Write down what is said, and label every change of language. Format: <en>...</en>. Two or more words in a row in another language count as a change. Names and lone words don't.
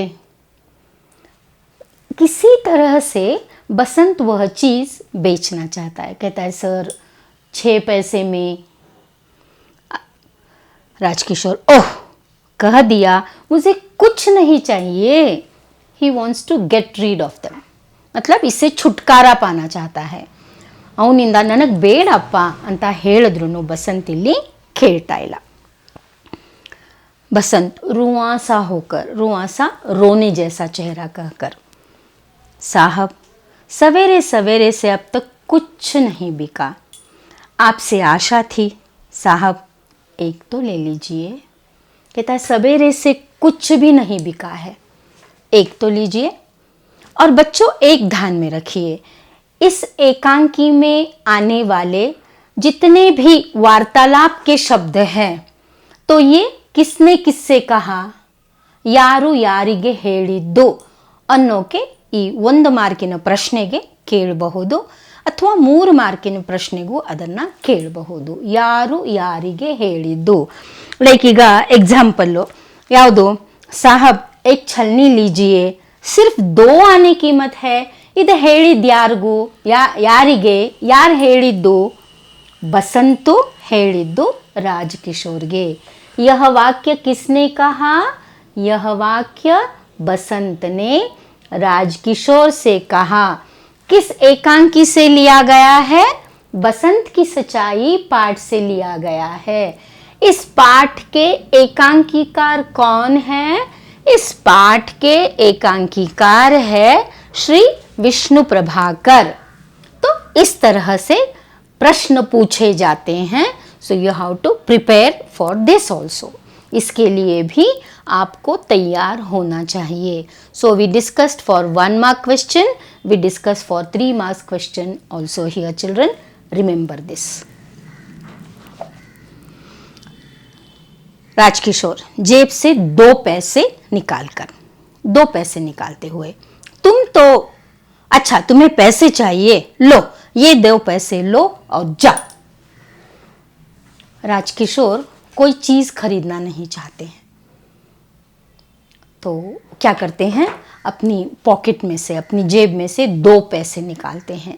<hi>किसी तरह से बसंत वह चीज़ बेचना चाहता है। कहता है सर 6 पैसे में। राजकिशोर, ओह कह दिया, मुझे कुछ नहीं चाहिए।</hi> <en>he wants to get rid of them,</en> <hi>मतलब इससे छुटकारा पाना चाहता है।</hi> <kn>ಅವನಿಂದ ನನಗೆ ಬೇಡಪ್ಪ ಅಂತ ಹೇಳಿದ್ರು बसंत ಇಲ್ಲಿ खेलता ಇಲ್ಲ।</kn> <hi>बसंत रुआं सा होकर, रुआं सा रोने जैसा चेहरा कहकर, साहब सवेरे सवेरे से अब तक कुछ नहीं बिका, आपसे आशा थी, साहब एक तो ले लीजिए। कहता है सवेरे से कुछ भी नहीं बिका है, एक तो लीजिए। और बच्चों एक ध्यान में रखिए, इस एकांकी में आने वाले जितने भी वार्तालाप के शब्द हैं, तो ये किसने किससे कहा,</hi> <kn>ಯಾರು ಯಾರಿಗೆ ಹೇಳಿದ್ದು ಅನ್ನೋಕೆ ಈ 1 ಮಾರ್ಕಿನ ಪ್ರಶ್ನೆಗೆ ಕೇಳಬಹುದು ಅಥವಾ 3 ಮಾರ್ಕಿನ ಪ್ರಶ್ನೆಗೂ ಅದನ್ನು ಕೇಳಬಹುದು। ಯಾರು ಯಾರಿಗೆ ಹೇಳಿದ್ದು, ಲೈಕ್ ಈಗ ಎಕ್ಸಾಂಪಲ್ಲು ಯಾವುದು,</kn> <hi>ಸಾಹಬ್ एक छलनी लीजिए, सिर्फ 2 आने कीमत है।</hi> <kn>ಇದು ಹೇಳಿದ್ಯಾರಿಗೂ, ಯಾರಿಗೆ, ಯಾರು ಹೇಳಿದ್ದು? ಬಸಂತು ಹೇಳಿದ್ದು ರಾಜಕಿಶೋರ್ಗೆ।</kn> <hi>यह वाक्य किसने कहा? यह वाक्य बसंत ने राजकिशोर से कहा। किस एकांकी से लिया गया है? बसंत की सच्चाई पाठ से लिया गया है। इस पाठ के एकांकीकार कौन है? इस पाठ के एकांकीकार है श्री विष्णु प्रभाकर। तो इस तरह से प्रश्न पूछे जाते हैं।</hi> <en>so you have to prepare for this also.</en> <hi>इसके लिए भी आपको तैयार होना चाहिए।</hi> <en>so we discussed for 1 mark question, we discuss for 3 marks question also here. children remember this.</en> <hi>राजकिशोर जेब से 2 पैसे निकालकर, 2 पैसे निकालते हुए, तुम तो, अच्छा तुम्हें पैसे चाहिए, लो ये 2 पैसे लो और जाओ। राजकिशोर कोई चीज़ खरीदना नहीं चाहते हैं, तो क्या करते हैं, अपनी पॉकेट में से, अपनी जेब में से 2 पैसे निकालते हैं।</hi>